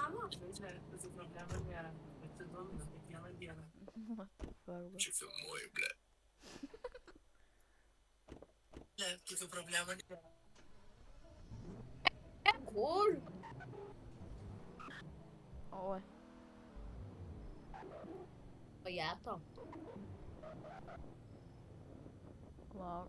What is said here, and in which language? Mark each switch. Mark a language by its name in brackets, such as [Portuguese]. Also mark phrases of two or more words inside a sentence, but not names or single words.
[Lithuanian] Žaidžia, tokių problemų nėra. Atsidomina kiekvieną dieną. [English] What the fuck, bro. [Lithuanian] Čia filmuoju, ble. Ble, tokių problemų nėra. Kur? Oi. Pajeto. Lauk.